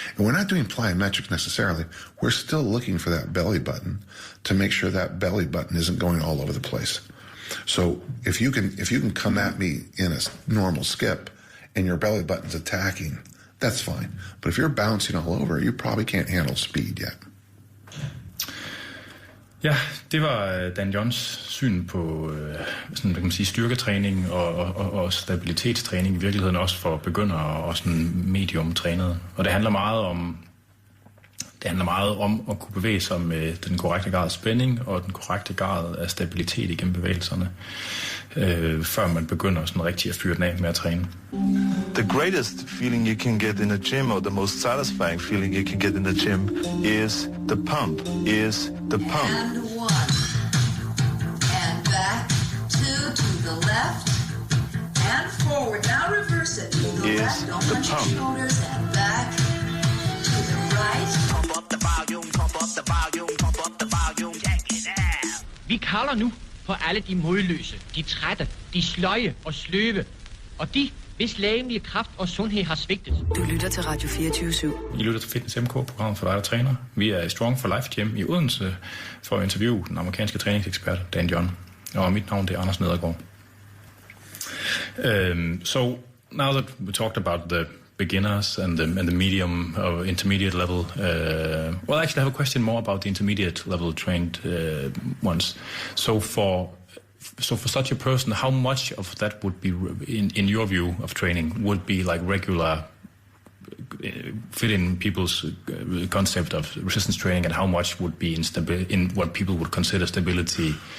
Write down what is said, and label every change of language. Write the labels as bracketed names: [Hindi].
[English] And we're not doing plyometrics necessarily. We're still looking for that belly button to make sure that belly button isn't going all over the place. So if you can come at me in a normal skip and your belly button's attacking, that's fine. But if you're bouncing all over, you probably can't handle speed yet. [Danish] Ja, det var Dan Johns syn på sådan, kan man sige, styrketræning og stabilitetstræning i virkeligheden også for begyndere og sådan medium trænede. Og det handler meget om at kunne bevæge sig med den korrekte grad af spænding og den korrekte grad af stabilitet igennem bevægelserne, før man begynder sådan rigtig at fyre den af med at træne. [English] The greatest feeling you can get in a gym, or the most satisfying feeling you can get in the gym, is the pump. And one. And back. Two to the left. And forward. Now reverse it. To the left. Don't punch your shoulders. And back. To the right. Pump up the volume, pump up the volume, pump up the volume. Check it out. [Danish] Vi kalder nu på alle de modløse, de trætte, de sløje og sløve, og de, hvis lægemlige kraft og sundhed har svigtet. Du lytter til Radio 24/7. I lytter til Fitness MK, programmet for dig, der træner. Vi er i Strong for Life Gym i Odense for at interviewe den amerikanske træningsekspert Dan John. Og mit navn det er Anders Nedergaard. [English] So now that we talked about the beginners and the medium or intermediate level, well, actually I have a question more about the intermediate level trained ones. So for such a person, how much of that would be, in your view of training, would be like regular, fit in people's concept of resistance training, and how much would be in what people would consider stability?